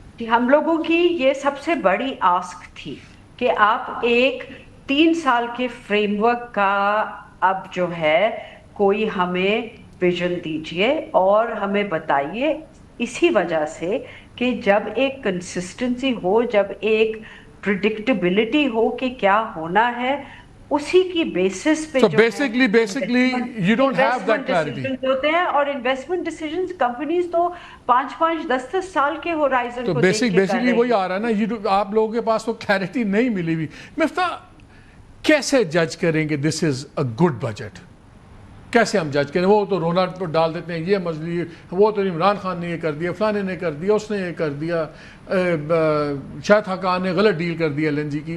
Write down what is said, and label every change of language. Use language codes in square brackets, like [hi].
[ur] ہم لوگوں کی یہ سب سے بڑی آسک تھی کہ آپ ایک 3 سال کے فریم ورک کا اب جو ہے کوئی ہمیں ویژن دیجئے اور ہمیں بتائیے, اسی وجہ سے کہ جب ایک کنسسٹنسی ہو, جب ایک پریڈکٹیبلٹی ہو کہ کیا ہونا ہے, اسی کی بیسس پہ [en] So basically you don't have that clarity. [ur] ہوتے ہیں. اور انویسٹمنٹ ڈیسیژنز کمپنیز تو 5-5, 10-10 سال کے ہورائزن تو کو دیکھ کے کر بیسکلی وہی آ رہا ہے نا, آپ لوگوں کے پاس وہ کلیئرٹی نہیں ملی ہوئی. مفتاح, کیسے جج کریں کہ [en] This is a good budget? [ur] کیسے ہم جج کریں؟ وہ تو رونا ڈال دیتے ہیں, یہ مزلی, وہ تو عمران خان نے یہ کر دیا, فلانے نے کر دیا, اس نے یہ کر دیا, شاہد خاقان نے غلط ڈیل کر دیا LNG کی.